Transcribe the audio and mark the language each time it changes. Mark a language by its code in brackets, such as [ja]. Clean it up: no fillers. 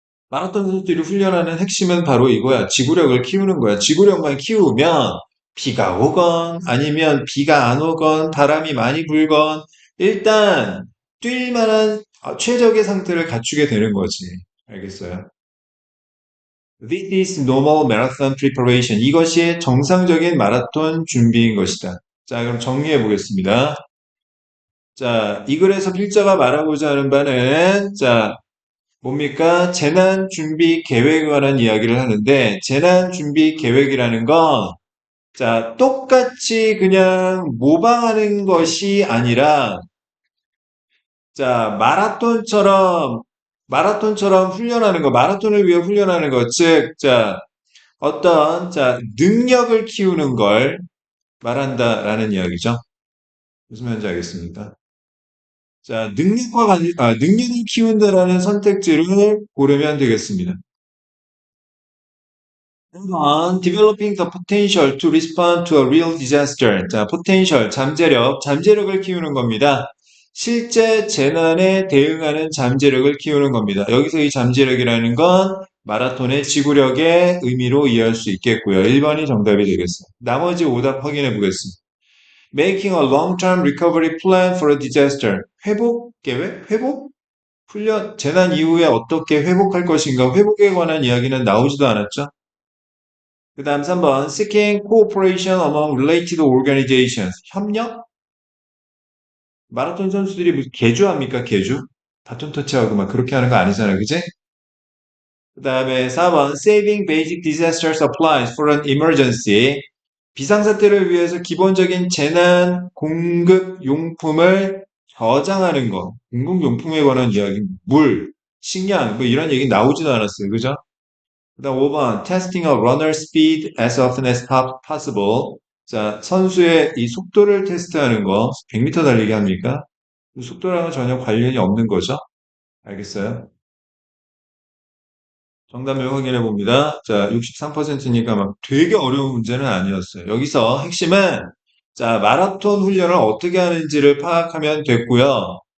[ko] 마라톤 선수들이 훈련하는 핵심은 바로 이거야. 지구력을 키우는 거야. 지구력만 키우면 비가 오건 아니면 비가 안 오건 바람이 많이 불건 일단 뛸 만한 최적의 상태를 갖추게 되는 거지. 알겠어요? [en] This is normal marathon preparation. [ko] 이것이 정상적인 마라톤 준비인 것이다. 자, 그럼 정리해 보겠습니다. 자, 이 글에서 필자가 말하고자 하는 바는 자, 뭡니까? 재난 준비 계획에 관한 이야기를 하는데, 재난 준비 계획이라는 건, 자, 똑같이 그냥 모방하는 것이 아니라, 자, 마라톤처럼 훈련하는 거, 마라톤을 위해 훈련하는 것, 즉, 자, 자, 능력을 키우는 걸 말한다라는 이야기죠. 무슨 말인지 알겠습니까? 자, 능력을 키운다라는 선택지를 고르면 되겠습니다. [en] 1번, developing the potential to respond to a real disaster. [ko] 자, potential, 잠재력을 키우는 겁니다. 실제 재난에 대응하는 잠재력을 키우는 겁니다. 여기서 이 잠재력이라는 건 마라톤의 지구력의 의미로 이해할 수 있겠고요. 1번이 정답이 되겠습니다. 나머지 오답 확인해 보겠습니다. [en] Making a long-term recovery plan for a disaster. [ko] 회복 계획? 회복? 훈련, 재난 이후에 어떻게 회복할 것인가? 회복에 관한 이야기는 나오지도 않았죠? 그 다음 3번, [en] seeking cooperation among related organizations. [ko] 협력? 마라톤 선수들이 무슨 개주합니까? 개주? 바톤 터치하고 막 그렇게 하는 거 아니잖아, 그지? 그 다음에 4번, [en] saving basic disaster supplies for an emergency. [ko] 비상사태를 위해서 기본적인 재난 공급 용품을 저장하는 거. 공급용품에 관한 이야기. 물, 식량, 뭐 이런 얘기 나오지도 않았어요. 그죠? 그다음 5번 [en] testing a runner speed as often as possible. [ko] 자, 선수의 이 속도를 테스트하는 거 100m 달리기 합니까? 그 속도랑은 전혀 관련이 없는 거죠. 알겠어요? 정답을 확인해 봅니다. 자, 63%니까 막 되게 어려운 문제는 아니었어요. 여기서 핵심은 자, 마라톤 훈련을 어떻게 하는지를 파악하면 됐고요.